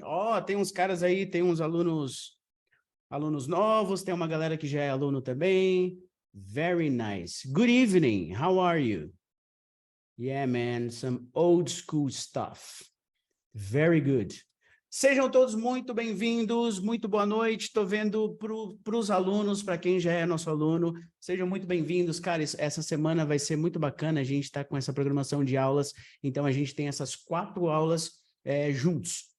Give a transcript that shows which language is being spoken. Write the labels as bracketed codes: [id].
[pt] Ó, tem uns caras aí, tem uns alunos novos, tem uma galera que já é aluno também. [en] Very nice. Good evening, how are you? Yeah, man, some old school stuff. Very good. [pt] Sejam todos muito bem-vindos, muito boa noite. Estou vendo para os alunos, para quem já é nosso aluno, sejam muito bem-vindos. Cara, essa semana vai ser muito bacana, a gente está com essa programação de aulas, então a gente tem essas 4 aulas juntos.